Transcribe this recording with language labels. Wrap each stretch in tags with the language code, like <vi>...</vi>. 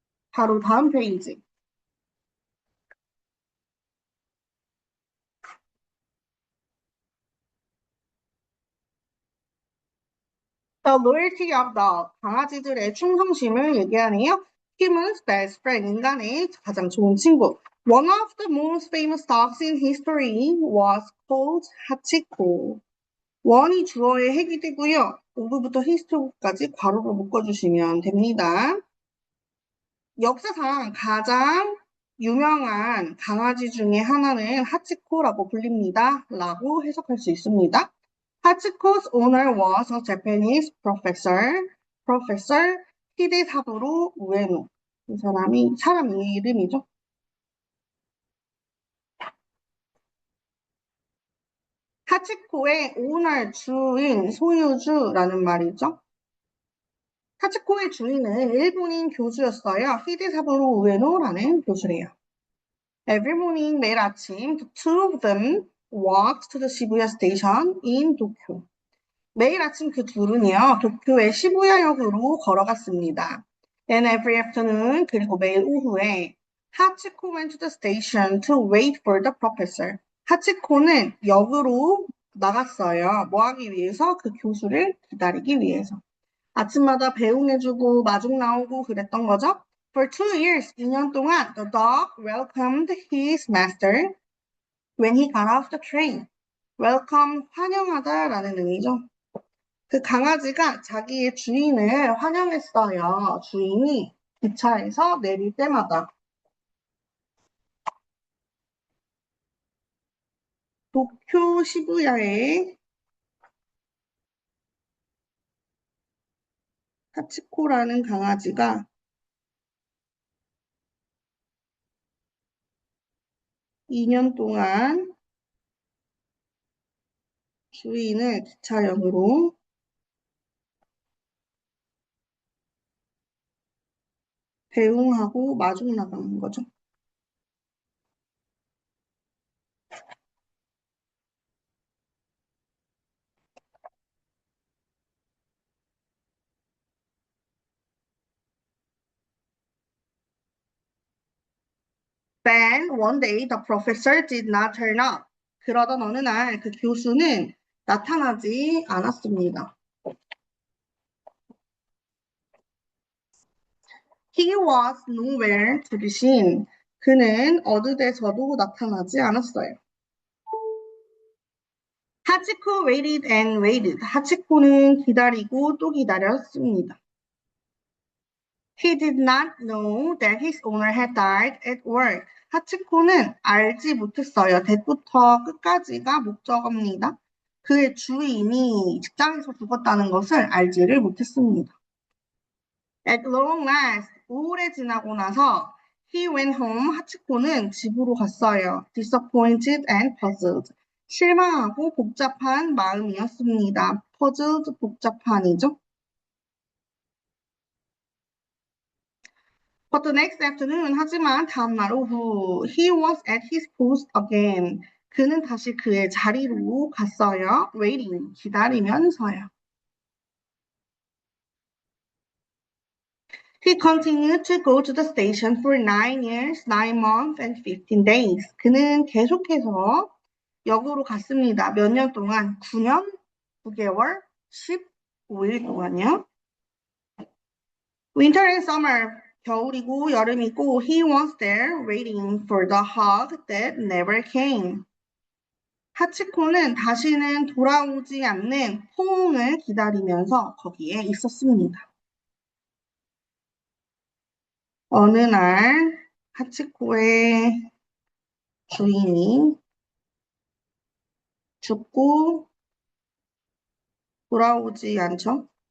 <ko>바로 다음 페이지.</ko> <en>The loyalty of dog.</en> <ko>강아지들의 충성심을 얘기하네요.</ko> <en>Human's best friend.</en> <ko>인간의 가장 좋은 친구.</ko> <en>One of the most famous dogs in history was called 하치코.</en> <ko>원이 주어의 핵이 되고요. 오브부터 히스토리까지 괄호로 묶어주시면 됩니다. 역사상 가장 유명한 강아지 중에 하나는 하치코라고 불립니다. 라고 해석할 수 있습니다.</ko> <en>하치코's owner was a Japanese professor.</en> <ko>Professor 히데사부로 우에노. 이 사람이 사람 이름이죠. 하치코의 오너 주인, 소유주라는 말이죠. 하치코의 주인은 일본인 교수였어요. 히데사부로 우에노라는 교수래요.</ko> <en>Every morning,</en> <ko>매일 아침,</ko> <en>the two of them walked to the Shibuya station in Tokyo.</en> <ko>매일 아침 그 둘은요, 도쿄의 시부야역으로 걸어갔습니다.</ko> <en>And every afternoon,</en> <ko>그리고 매일 오후에,</ko> <en>하치코 went to the station to wait for the professor.</en> <ko>하치코는 역으로 나갔어요. 뭐 하기 위해서? 그 교수를 기다리기 위해서. 아침마다 배웅해주고 마중 나오고 그랬던 거죠.</ko> <en>For 2 years,</en> <ko>2년 동안</ko> <en>the dog welcomed his master when he got off the train.</en> <ko>welcome, 환영하다라는 의미죠. 그 강아지가 자기의 주인을 환영했어요. 주인이 기차에서 내릴 때마다. 도쿄 시부야에 하치코라는 강아지가 2년 동안 주인을 기차역으로 배웅하고 마중 나가는 거죠.</ko> <en>Then one day the professor did not turn up.</en> <ko>그러던 어느 날 그 교수는 나타나지 않았습니다.</ko> <en>He was nowhere to be seen.</en> <ko>그는 어느 데서도 나타나지 않았어요.</ko> <en>하치코 waited and waited.</en> <ko>하치코는 기다리고 또 기다렸습니다.</ko> <en>He did not know that his owner had died at work.</en> <ko>하치코는 알지 못했어요. 대부터 끝까지가 목적어입니다. 그의 주인이 직장에서 죽었다는 것을 알지를 못했습니다.</ko> <en>At long last,</en> <ko>오래 지나고 나서</ko> <en>he went home.</en> <ko>하치코는 집으로 갔어요.</ko> <en>Disappointed and puzzled.</en> <ko>실망하고 복잡한 마음이었습니다. puzzled, 복잡한이죠.</ko> <en>But the next afternoon,</en> <ko>하지만 다음날 오후,</ko> <en>he was at his post again.</en> <ko>그는 다시 그의 자리로 갔어요. waiting, 기다리면서요.</ko> <en>He continued to go to the station for 9 years, 9 months, and 15 days.</en> <ko>그는 계속해서 역으로 갔습니다. 몇 년 동안? 9년, 9개월, 15일 동안요.</ko> <en>Winter and summer,</en> <ko>겨울이고 여름이고</ko> <en>he was there waiting for the hug that never came.</en> <ko>하치코는 다시는 돌아오지 않는 호응을 기다리면서 거기에 있었습니다. 어느 날 하치코의 주인이 죽고 돌아오지 않죠.</ko>